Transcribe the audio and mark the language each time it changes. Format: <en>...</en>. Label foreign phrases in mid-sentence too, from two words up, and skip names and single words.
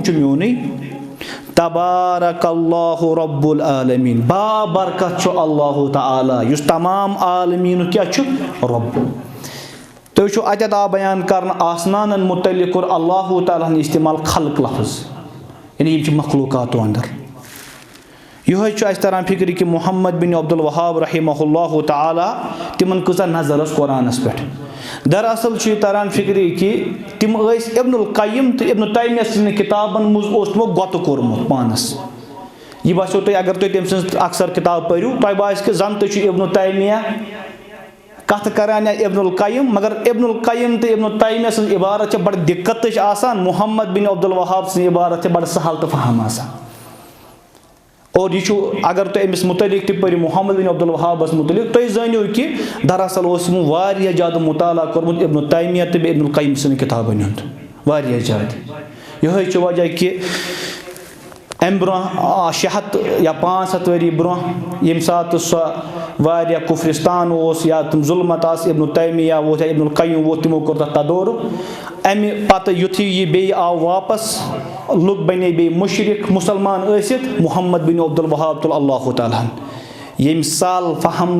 <ks>چھُ میونُے</ks> <ar>تبارک اللہ رب العالمیٖن</ar> <ks>بابرکت چھُ اللہُ تعالیٰ یُس تمام عالمیٖنُک کیاہ چھُ رۄب تُہۍ وٕچھِو اتٮ۪تھ آو بیان کرنہٕ آسمانن مُتعلق کوٚر اللہُ تعالیٰ ہن استعمال خلق لفظ یعنی یِم چھِ مخلوٗقاتو اندر یِہوے چھُ اَسہِ تران فِکرِ کہِ محمد بن عبد الوہاب</ks> <ar>رحمہ اللہ تعالیٰ</ar> <ks>تِمن کۭژاہ نظر ٲس قرآنس پٮ۪ٹھ دراصل چھُ یہِ تران فِکرِ کہِ تِم ٲسۍ ابن القیم تہٕ ابن تیمیہ سٕنٛدٮ۪ن کِتابن منٛز اوس تِمو گۄتہٕ کوٚرمُت پانس یہِ باسیو تۄہہِ اگر تُہۍ تٔمۍ سٕنٛز اکثر کِتاب پٔرِو تۄہہِ باسہِ کہِ زن تہِ چھُ ابن تیمیہ کتھٕ کران یا ابن القیم مگر ابن القیم تہٕ ابن تیمیہ سٕنٛز عبارت چھِ بڑٕ دِقتٕچ آسان محمد بن عبد الوہاب سٕنٛز عبارت چھِ بڑٕ سہل تہٕ فہم آسان اور یہِ چھُ اگر تُہۍ أمِس مُتعلق تہِ پٔرِو محمد بن عبد الوہابس مُتعلق تُہۍ زٲنِو کہِ دراصل اوس یِمو واریاہ زیادٕ مُطالعہ کوٚرمُت ابن تیمیہ تہٕ بیٚیہِ ابن القیم سٕنٛدٮ۪ن کِتابن ہُنٛد واریاہ زیادٕ یِہوے چھُ وجہ کہِ امہِ برونٛہہ 600 یا 500 ؤری برونٛہہ ییٚمہِ ساتہٕ سۄ واریاہ کُفرِستان اوس یا تِم ظُلمت آسہٕ ابن تیمیہ ووت یا ابن القیم ووت تِمو کوٚر تَتھ تدورُک اَمہِ پَتہٕ یُتھُے یہِ بیٚیہِ آو واپس لُکھ بنے بیٚیہِ مُشرِک مُسلمان ٲسِتھ محمد بن عبدالوہاب تُل اللہ تعالیٰ ہن ییٚمہِ سال فہم</ks>